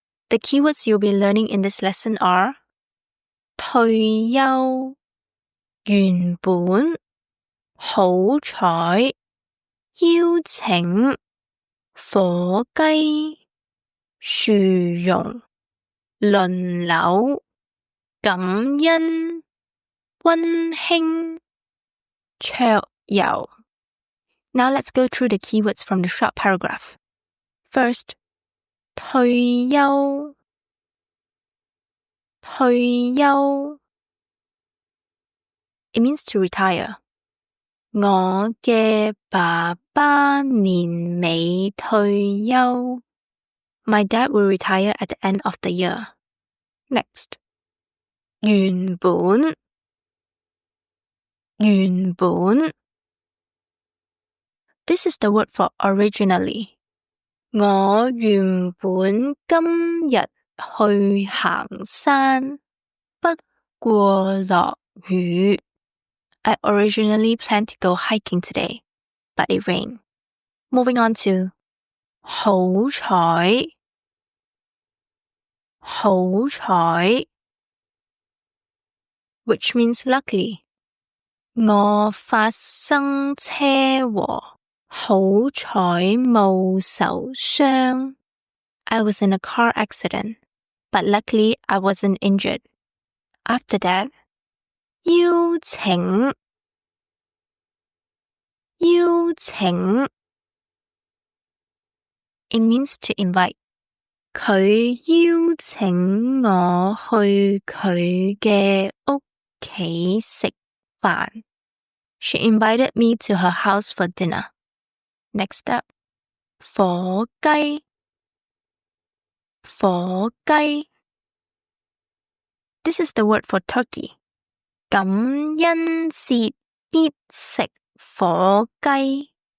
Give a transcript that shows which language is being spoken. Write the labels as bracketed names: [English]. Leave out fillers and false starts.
[English] The keywords you'll be learning in this lesson are [Cantonese] 退休、原本、好彩、邀請、火雞、薯蓉、輪流、感恩、溫馨、桌遊。 [English] Now let's go through the keywords from the short paragraph. First, [Cantonese] 退休，退休 [English] It means to retire. [Cantonese] 我嘅爸爸年尾退休。 [English] My dad will retire at the end of the year. Next, [Cantonese] 原本，原本 [English] This is the word for originally. [Cantonese] 我原本今日去行山，不過落雨。 [English] I originally planned to go hiking today, but it rained. Moving on to [Cantonese] 好彩，好彩 [English] which means luckily. [Cantonese] 我發生車禍，好彩冇受傷。 [English] I was in a car accident, but luckily I wasn't injured. After that, [Cantonese] 邀請，邀請 [English] It means to invite. [Cantonese] 佢邀請我去佢嘅屋企食飯。 [English] She invited me to her house for dinner. Next up, [Cantonese] 火雞，火雞 [English] This is the word for turkey. [Cantonese] 感恩節必食火雞。